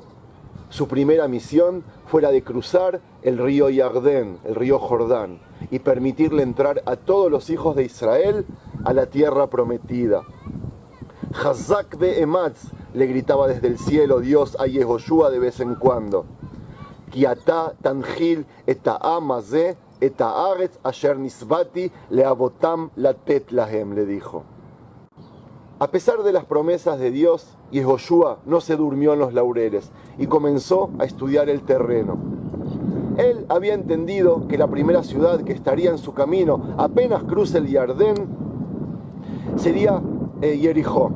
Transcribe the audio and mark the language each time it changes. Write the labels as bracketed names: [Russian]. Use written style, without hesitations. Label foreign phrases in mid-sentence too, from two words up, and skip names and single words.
[Spanish] Su primera misión fue la de cruzar el río Yardén, el río Jordán, y permitirle entrar a todos los hijos de Israel a la tierra prometida. [Hebrew] חזק ואמץ, [Spanish] le gritaba desde el cielo Dios a Yehoshua de vez en cuando. [Hebrew] כי אתה תנחיל את העם הזה את הארץ אשר נשבעתי לאבותם לתת להם, [Spanish] le dijo. A pesar de las promesas de Dios, Yehoshua no se durmió en los laureles y comenzó a estudiar el terreno. Él había entendido que la primera ciudad que estaría en su camino apenas cruce el Yardén sería Jericó.